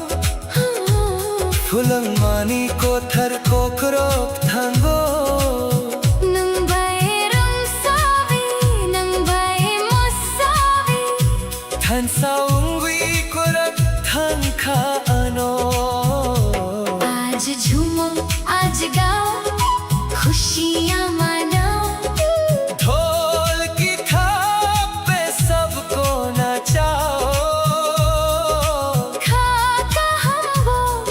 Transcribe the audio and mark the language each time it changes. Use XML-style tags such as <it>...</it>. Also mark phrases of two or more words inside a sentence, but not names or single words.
<trp>Fulang mani ko thar kokborok thango nang bae rong savi nang bae mosavi Than saungwi korak thang kha ano</trp> <hi>आज झूमो आज गाओ खुशियाँ मनाओ ढोल की थाप पे सबको नचाओ खा कहाँ वो</hi>